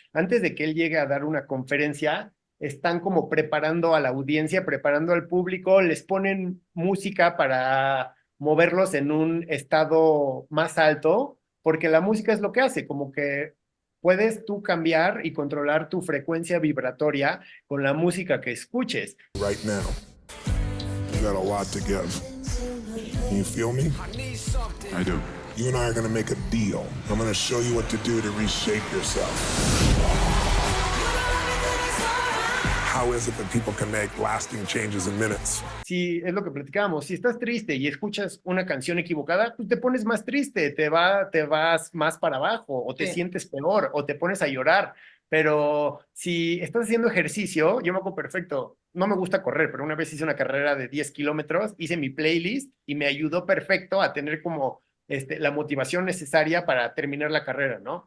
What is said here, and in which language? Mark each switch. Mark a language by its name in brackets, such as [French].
[Spanish] Antes de que él llegue a dar una conferencia, están como preparando a la audiencia, preparando al público, les ponen música para moverlos en un estado más alto, porque la música es lo que hace, como que puedes tú cambiar y controlar tu frecuencia vibratoria con la música que escuches. [English] Right now, you got a lot to give. Can you feel me? I do. You and I are gonna make a deal. I'm gonna show you what to do to reshape yourself. How is it that people can make lasting changes in minutes? [Spanish] Si es lo que platicábamos, si estás triste y escuchas una canción equivocada, pues te pones más triste, te vas más para abajo, o te Sí. sientes peor, o te pones a llorar. Pero si estás haciendo ejercicio, yo me acuerdo perfecto, no me gusta correr, pero una vez hice una carrera de 10 kilómetros, hice mi playlist y me ayudó perfecto a tener como la motivación necesaria para terminar la carrera, ¿no?